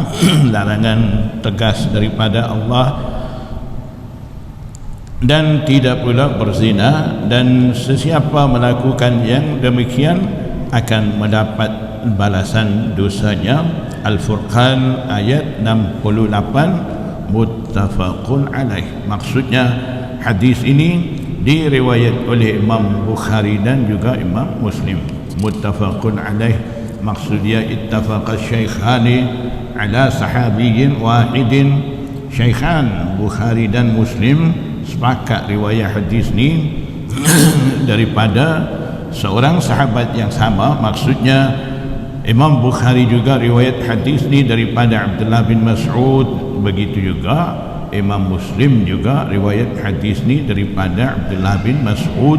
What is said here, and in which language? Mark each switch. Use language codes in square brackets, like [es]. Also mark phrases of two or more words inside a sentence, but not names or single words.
[ms] Larangan tegas daripada Allah. Dan tidak pula berzina, dan sesiapa melakukan yang demikian akan mendapat balasan dosanya. Al-Furqan ayat 68, [ar] متفق عليه. [ms] Maksudnya hadis ini diriwayat oleh Imam Bukhari dan juga Imam Muslim. [ar] متفق عليه maksudnya اتفق الشيخان على صحابي واحد. [ms] Syaikhan Bukhari dan Muslim sepakat riwayat hadis ni daripada seorang sahabat yang sama. Maksudnya Imam Bukhari juga riwayat hadis ni daripada Abdullah bin Mas'ud, begitu juga Imam Muslim juga riwayat hadis ni daripada Abdullah bin Mas'ud.